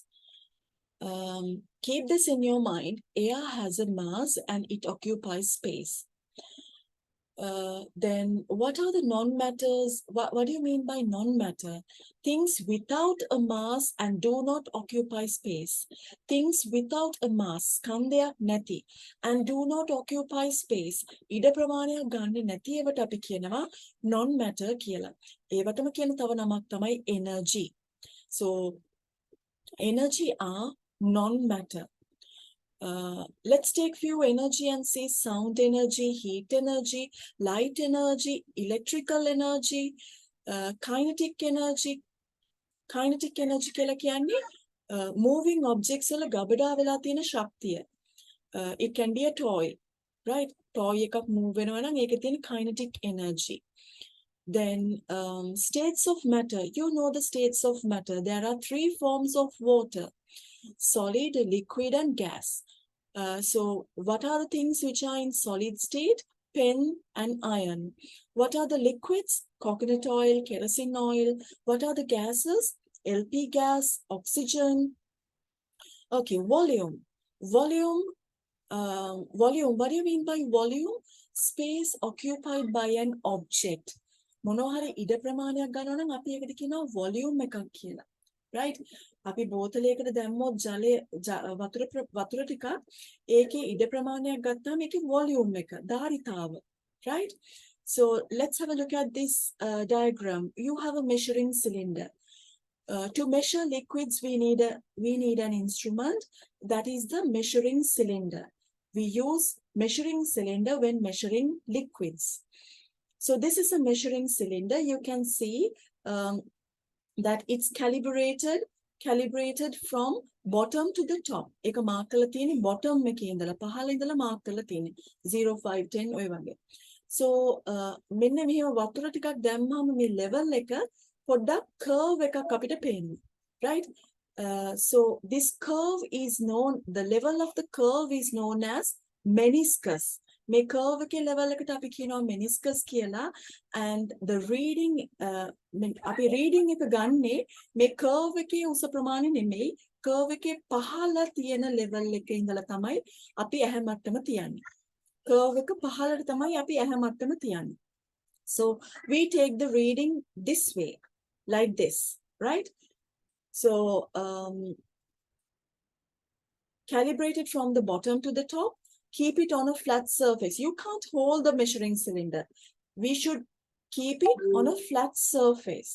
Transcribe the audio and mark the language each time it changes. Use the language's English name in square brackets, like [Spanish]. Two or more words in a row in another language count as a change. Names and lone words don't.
[English] Keep this in your mind. Air has a mass, and it occupies space. Then what are the non-matters? What do you mean by non-matter? Things without a mass and do not occupy space. Things without a mass, [Sinhala] ස්කන්ධයක් නැති, [English] and do not occupy space. [Sinhala] ඉඩ ප්‍රමාණයක් ගන්න නැති ඒවට අපි කියනවා non-matter කියලා. ඒවටම කියන තව නමක් තමයි energy. [English] So energy are non-matter. Let's take few energy and see sound energy, heat energy, light energy, electrical energy, kinetic energy. Kinetic energy [Sinhala] කියලා කියන්නේ [English] moving objects [Sinhala] වල ගබඩා වෙලා තියෙන ශක්තිය. It can be a toy, right? Toy එකක් move වෙනවා නම් ඒකේ තියෙන kinetic energy. [English] Then states of matter. You know the states of matter. There are three forms of water: solid, liquid, and gas. So what are the things which are in solid state? Pen and iron. What are the liquids? Coconut oil, kerosene oil. What are the gases? LP gas, oxygen. Okay, volume. Volume. Volume. What do you mean by volume? Space occupied by an object. [Sinhala] මොනවා හරි ඉඩ ප්‍රමාණයක් ගන්නවා නම් අපි ඒකට කියනවා volume එකක් කියලා. Right? අපි බෝතලයකට දැම්මොත් වතුර ටිකක් ඒකේ ඉඩ ප්‍රමාණයක් ගත්තාම ඒකේ volume එක, ධාරිතාව. [English] Right? So let's have a look at this diagram. You have a measuring cylinder. To measure liquids, we need an instrument, that is the measuring cylinder. We use measuring cylinder when measuring liquids. So this is a measuring cylinder. You can see that it's calibrated from bottom to the top. [Sinhala] එක mark කරලා තියෙන්නේ bottom එකේ ඉඳලා පහළ ඉඳලා mark කරලා තියෙන්නේ 0 5 10 ඔය වගේ. So මෙන්න මෙහෙම වතුර ටිකක් දැම්මම මේ level එක පොඩ්ඩක් curve එකක් අපිට පේනවා. [English] Right? So this curve is known, the level of the curve is known as meniscus. [Sinhala] මේ curve එකේ level එකට අපි කියනවා meniscus කියලා, [English] and the reading [Sinhala] අපි reading එක ගන්නේ මේ curve එකේ උස ප්‍රමාණය නෙමෙයි, curve එකේ පහළ තියෙන level එකේ ඉඳලා තමයි අපි ඇහැ මට්ටම තියන්නේ. curve එක පහළට තමයි අපි ඇහැ මට්ටම තියන්නේ. [English] So we take the reading this way, like this, right? So calibrated from the bottom to the top. Keep it on a flat surface. You can't hold the measuring cylinder. We should keep it on a flat surface.